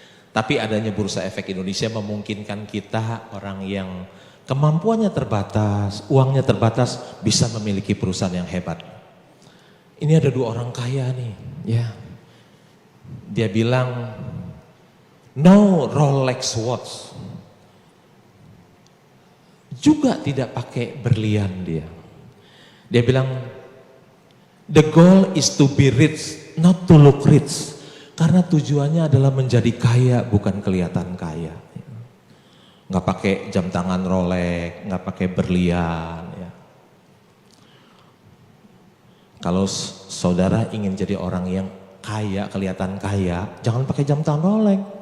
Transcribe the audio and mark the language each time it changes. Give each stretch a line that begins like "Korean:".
Indonesian: Tapi adanya Bursa Efek Indonesia memungkinkan kita orang yang kemampuannya terbatas, uangnya terbatas bisa memiliki perusahaan yang hebat. Ini ada dua orang kaya nih ya. Dia bilang
English: no Rolex watch.
Indonesian: Juga tidak pakai berlian dia. Dia bilang
English: the goal is to be rich, not to look rich.
Indonesian: Karena tujuannya adalah menjadi kaya, bukan kelihatan kaya. Nggak pakai jam tangan Rolex, nggak pakai berlian. Ya. Kalau saudara ingin jadi orang yang kaya, kelihatan kaya, jangan pakai jam tangan Rolex.